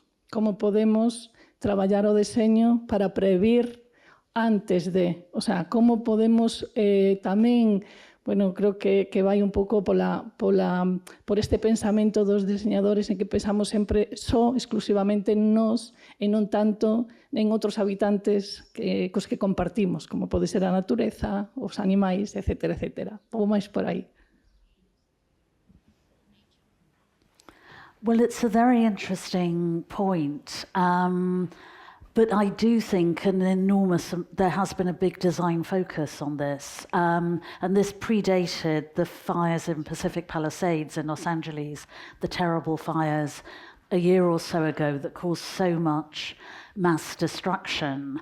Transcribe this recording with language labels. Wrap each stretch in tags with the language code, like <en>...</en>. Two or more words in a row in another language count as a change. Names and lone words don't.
<gl>Como podemos traballar o deseño para previr antes de,</gl> <es>o sea,</es> <gl>como podemos tamén, bueno, creo que vai un pouco por este pensamento dos diseñadores en que pensamos sempre exclusivamente en nós e non tanto en outros habitantes cos que compartimos, como pode ser a natureza, os animais, etcétera, etcétera. Ou máis por aí.</gl> <en>Well, it's a very interesting point. But I do think there has been a big design focus on this. And this predated the fires in Pacific Palisades in Los Angeles, the terrible fires a year or so ago that caused so much mass destruction.</en>